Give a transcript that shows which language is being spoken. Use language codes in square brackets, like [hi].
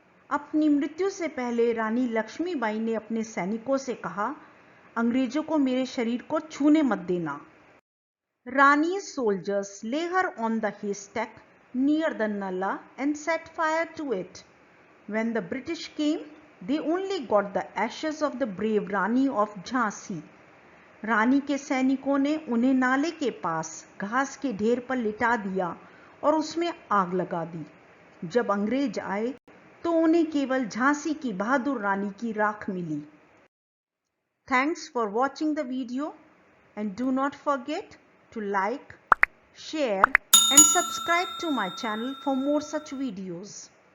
[hi] अपनी मृत्यु से पहले रानी लक्ष्मीबाई ने अपने सैनिकों से कहा, अंग्रेजों को मेरे शरीर को छूने मत देना. [en] Rani's soldiers lay her on the haystack near the Nalla and set fire to it. When the British came, they only got the ashes of the brave Rani of Jhansi. [hi] रानी के सैनिकों ने उन्हें नाले के पास घास के ढेर पर लिटा दिया और उसमें आग लगा दी. जब अंग्रेज आए तो उन्हें केवल झांसी की बहादुर रानी की राख मिली. [en] Thanks for watching the video, and do not forget to like, share and subscribe to my channel for more such videos.